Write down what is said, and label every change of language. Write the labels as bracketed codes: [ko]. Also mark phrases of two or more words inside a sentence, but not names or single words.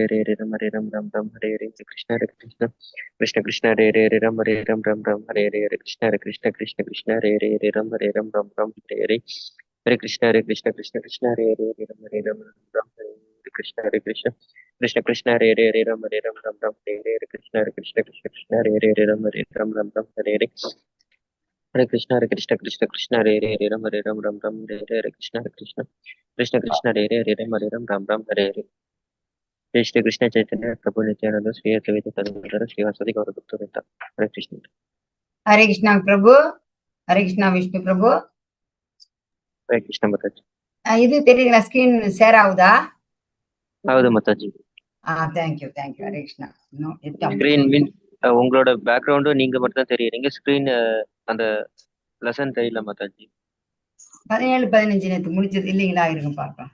[sa] Hare, Ram, Hare Hare, Krishna, Krishna Hare Hare, Ram, Hare Hare, Krishna, Krishna Hare Hare, Ram, Hare Hare, Hare Krishna, Krishna Hare Hare, Ram, Hare Krishna, Krishna Hare Hare, Ram, Hare Krishna, Krishna Hare Hare, Ram, Hare Hare, Hare Krishna, Krishna Hare Hare, Ram, Hare Krishna, Krishna Hare Hare, Ram, Hare Hare. जय श्री कृष्ण चैतन्य प्रभु नित्यानंद श्री अद्वैत गदाधर श्रीवासदि गौरभक्तवृंद हरे कृष्ण [ta] ஹரே கிருஷ்ணா பிரபு, ஹரே கிருஷ்ணா விஷ்ணு பிரபு. [hi] हरे कृष्ण माताजी [ta] இது தெரியுங்களா? [en] screen share [ta] ஆகுதா? [kn] ಹೌದು ಮಾತಾಜಿ [ta] தேங்க்யூ ஹரே கிருஷ்ணா. இன்னும் எட்டாம் ஸ்கிரீன் மீன் உங்களோட பேக்ரவுண்டும் நீங்க மட்டும் தான் தெரியுறீங்க ஸ்கிரீன் அந்த லெசன் தெரியல மாதாஜி 17, 15 நேத்து முடிச்சது இல்லைங்களா? இருங்க பார்க்கலாம்.